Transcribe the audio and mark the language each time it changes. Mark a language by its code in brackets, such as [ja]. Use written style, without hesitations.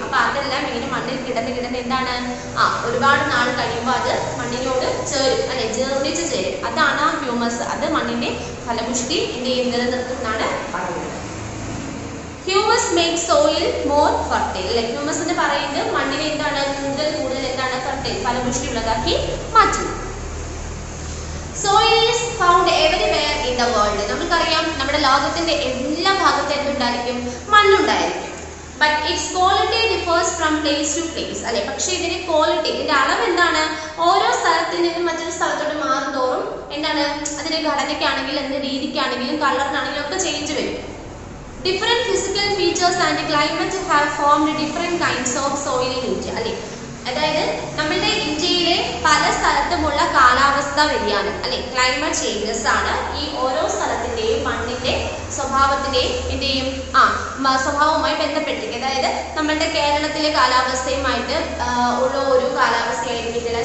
[ml] അപ്പൊ അതെല്ലാം ഇങ്ങനെ മണ്ണിൽ കിടന്ന് എന്താണ്, ഒരുപാട് നാൾ കഴിയുമ്പോൾ അത് മണ്ണിനോട് ചേരും, അല്ലെ, ജീർണിച്ച് ചേരും. അതാണ് ആ ഹ്യൂമസ്. അത് മണ്ണിന്റെ ഫലപുഷ്ടി എന്ത് ചെയ്യും, നിലനിർത്തും എന്നാണ് പറയുന്നത്. [en] Humus make soil more fertile. [ml] അല്ലെ, ഹ്യൂമസ് എന്ന് പറയുന്നത് മണ്ണിനെ എന്താണ് കൂടുതൽ എന്താണ് ഫെർട്ടൈൽ, ഫലപുഷ്ടി ഉള്ളതാക്കി മാറ്റുന്നു. [en] Soil is found everywhere in the world. [ml] നമുക്കറിയാം നമ്മുടെ ലോകത്തിന്റെ എല്ലാ ഭാഗത്തും എന്തുണ്ടായിരിക്കും, മണ്ണുണ്ടായിരിക്കും. [en] But its quality differs from place to place. [ml] അല്ലെ, പക്ഷെ ഇതിന്റെ ക്വാളിറ്റി, ഇതിന്റെ അളവ് എന്താണ്, ഓരോ സ്ഥലത്തിൽ നിന്നും മറ്റൊരു സ്ഥലത്തോട്ട് മാറുന്തോറും എന്താണ് അതിന്റെ ഘടനയ്ക്കാണെങ്കിലും അതിന്റെ രീതിക്കാണെങ്കിലും കളറിനാണെങ്കിലും ഒക്കെ ചേഞ്ച് വരും. [en] Different physical features and climate have formed different kinds of soil in India. അല്ലെ, [ml] അതായത് നമ്മളുടെ ഇന്ത്യയിലെ പല സ്ഥലത്തുമുള്ള കാലാവസ്ഥാ വ്യതിയാനം അല്ലെ ക്ലൈമറ്റ് ചേഞ്ചസ് ആണ് ഈ ഓരോ സ്ഥലത്തിന്റെയും മണ്ണിന്റെ സ്വഭാവത്തിന്റെയും സ്വഭാവവുമായി ബന്ധപ്പെട്ടിരിക്കും. അതായത് നമ്മളുടെ കേരളത്തിലെ കാലാവസ്ഥയുമായിട്ട് ഉള്ള ഒരു കാലാവസ്ഥയായിരിക്കില്ല.